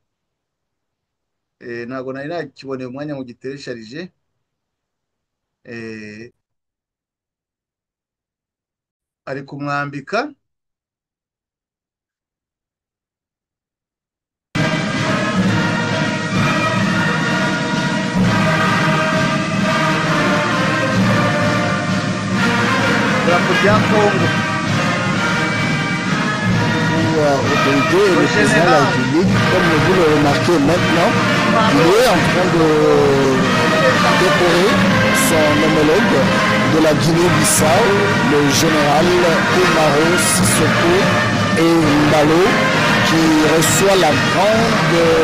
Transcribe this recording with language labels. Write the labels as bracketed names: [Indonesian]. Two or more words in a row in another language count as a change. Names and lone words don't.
[Kinyarwanda] ntabwo nari nakiboneye umwanya ngo giteresharije ari kumwambika idarapo rya Congo [French] autorité et le président de la République, comme vous le remarquez maintenant, il est en train de décorer son homologue de la Guinée-Bissau, le général Umaro Sissoko Embalo, qui reçoit la grande